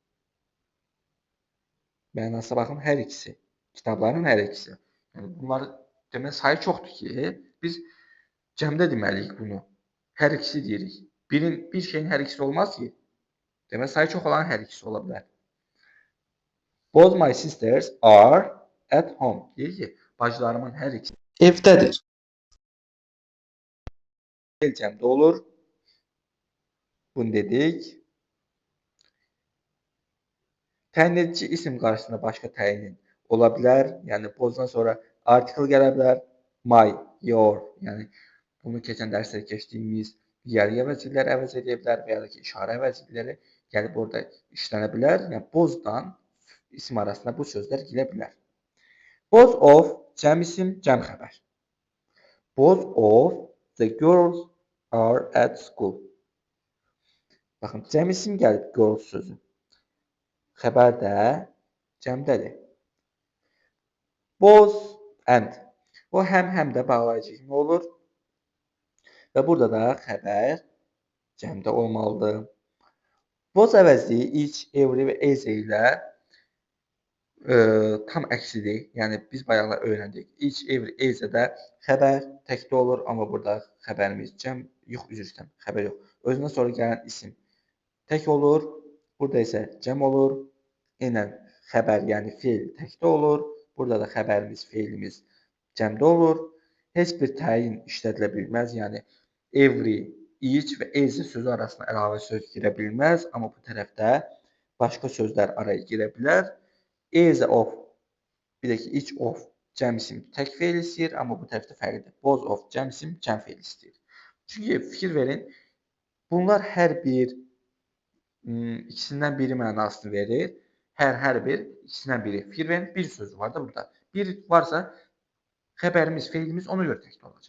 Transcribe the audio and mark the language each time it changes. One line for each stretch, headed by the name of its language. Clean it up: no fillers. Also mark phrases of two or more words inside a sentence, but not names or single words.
Azerbaijani: Mənasına baxın, hər ikisi. Kitabların hər ikisi. Yəni, bunlar demək sayı çoxdur ki, biz cəmdə deməliyik bunu. Hər ikisi deyirik. Bir şeyin hər ikisi olmaz ki. Demək sayı çox olan hər ikisi ola bilər.
English: Both my sisters are at home.
Azerbaijani: Deyir ki, bacılarımın hər ikisi evdədir. Feil cəmdə olur. Bunu dedik. Təyin edici isim qarşısında başqa təyin ola bilər. Yəni, bozdan sonra article gələ bilər.
English: My, your.
Azerbaijani: Yəni, bunu keçən dərsdə keçdiyimiz digər əvəzliklər əvəz edə bilər və ya da ki, işarə əvəzlikləri gəlib orada işlənə bilər. Yəni, bozdan isim arasında bu sözlər girə bilər.
English: Both of
Azerbaijani: cəm isim, cəm xəbər.
English: Both of the girls are at school.
Azerbaijani: Baxın, cəm isim gəlib girls sözü. Xəbər də cəmdədir.
English: Both and.
Azerbaijani: O həm də bağlayıcı kimi olur. Və burada da xəbər cəmdə olmalıdır. Both əvəzi
English: each, every
Azerbaijani: və as ilə tam əksidir. Yəni biz bayaqlar öyrəndik.
English: Each, every, as
Azerbaijani: də xəbər təkdə olur, amma burada xəbərimiz cəm, yox, üzr istəyirəm, xəbər yox. Özündən sonra gələn isim tək olur. Burada isə cəm olur. Eynən xəbər, yəni feil təkdə olur. Burada da xəbərimiz, feilimiz cəmdə olur. Heç bir təyin işlədilə bilməz. Yəni
English: every, each
Azerbaijani: və as sözü arasına əlavə söz girə bilməz. Amma bu tərəfdə başqa sözlər araya girə bilər.
English: As of,
Azerbaijani: bir də ki,
English: each of
Azerbaijani: cəm isim tək feil istəyir. Amma bu tərəfdə fərqlidir.
English: Both of
Azerbaijani: cəm isim cəm feil istəyir. Çünki fikir verin, bunlar hər bir ikisindən biri mənasını verir. Hər bir ikisindən biri. Fikir verin, bir sözü var da burada. Bir varsa xəbərimiz, feilimiz ona görə təkdə olacaq.